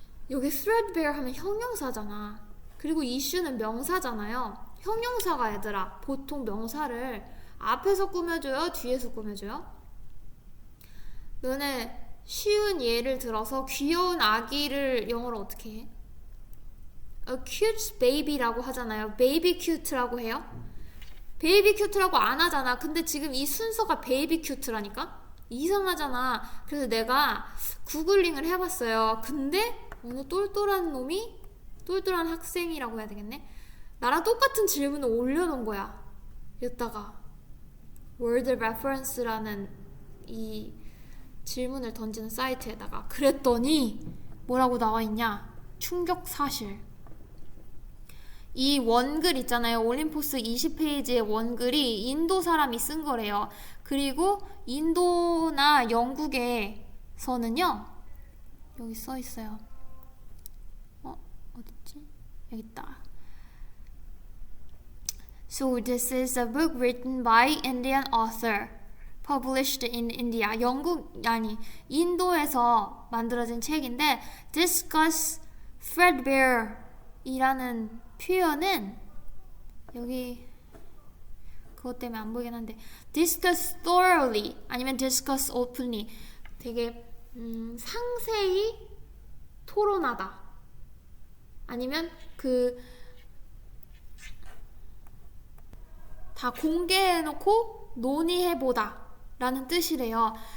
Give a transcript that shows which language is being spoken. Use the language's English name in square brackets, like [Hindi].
[Korean] 여기 threadbare 하면 형용사잖아. 그리고 issue는 명사잖아요. 형용사가 얘들아, 보통 명사를 앞에서 꾸며줘요, 뒤에서 꾸며줘요? 너네 쉬운 예를 들어서 귀여운 아기를 영어로 어떻게 해? A cute baby라고 하잖아요. baby cute라고 해요? baby cute라고 안 하잖아. 근데 지금 이 순서가 baby cute라니까? 이상하잖아. 그래서 내가 구글링을 해봤어요. 근데 어느 똘똘한 학생이라고 해야 되겠네? 나랑 똑같은 질문을 올려놓은 거야. 여기다가 word reference라는 이 질문을 던지는 사이트에다가. 그랬더니 뭐라고 나와있냐? 충격 사실. 이 원글 있잖아요. 올림포스 20페이지의 원글이 인도 사람이 쓴 거래요. 그리고 인도나 영국에서는요, 여기 써 있어요. 어딨지? 여기 있다. [English] So this is a book written by Indian author, published in India. [Korean] 인도에서 만들어진 책인데, discuss threadbare 이라는 표현은 여기 그것 때문에 안 보이긴 한데, discuss thoroughly 아니면 discuss openly, 되게 상세히 토론하다, 아니면 다 공개해놓고 논의해보다 라는 뜻이래요.